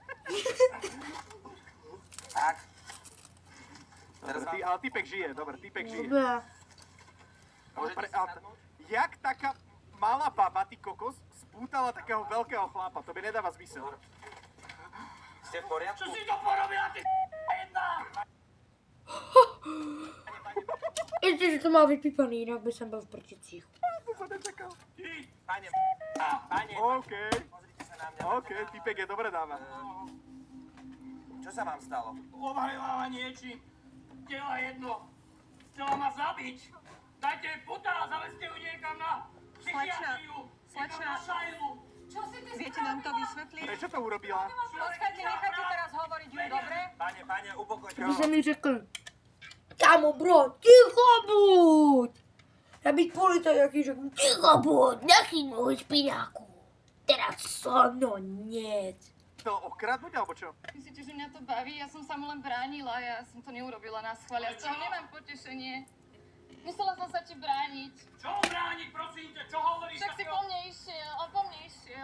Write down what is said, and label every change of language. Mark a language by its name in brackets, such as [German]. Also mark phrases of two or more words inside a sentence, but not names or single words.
[Slovak] Tak. Teraz vám... Ale typek žije, dobre, typek žije. Dobre. Môžete si Ale sadnúť? jak taká malá baba, ty kokos, spútala takého veľkého chlapa? To by nedáva zmysel. Ste v poriadku? Čo si to porobila, ty [Czech] Jestli, že to má vypípaný, jinak by jsem byl v prčicích. [Slovak] To sa nečakal. Pane, pane, OK, pozrite sa na mňa. OK, typek je dobre dáva. Čo sa vám stalo? Obhajová niečím. Tela jedno. Chcela ma zabiť. Dajte jej puta a zavezte ju niekam na psychiatriu. Slečna, Niekam na šajlu. Čo si ty viete nám to vysvetliť? Prečo to urobila? Počkajte, nechajte teraz hovoriť ju, dobre? Pane, upokojte. [Czech] Kdyby se mi řekl, kámo bro, ticho buď! Já být policajt, jaký řeknu, ticho buď, [Slovak] nechyť môj špináku. Teraz so mnou nic. To okradnúť, alebo čo? Myslíte, že mňa to baví? Ja som sa mu len bránila, ja som to neurobila na schvál, ja z toho nemám potešenie. Myslela som sa ti brániť. Čo brániť, prosím ťa? Čo hovoríš? Však si po mne išiel, on po mne išiel.